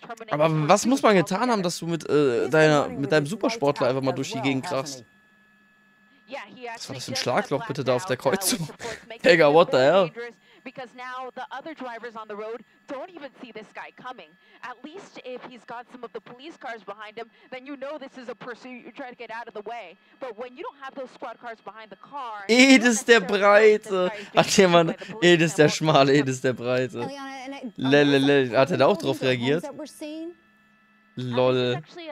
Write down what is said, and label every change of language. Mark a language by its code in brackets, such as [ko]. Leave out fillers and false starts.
[de] Aber was muss man getan haben, dass du mit deinem Supersportler einfach mal durch die Gegend krachst? Was war das für ein Schlagloch bitte da auf der Kreuzung? [en] Digga, what the hell? Because now the other drivers on the road don't even see this guy coming. At least if he's got some of the police cars behind him, then you know this is a pursuit. You try to get out of the way. But when you don't have those squad cars behind the car, [de] das ist der Breite. Ach jemand, das ist der Schmale, das ist der Breite. Lelele, hat er da auch drauf reagiert? Lol.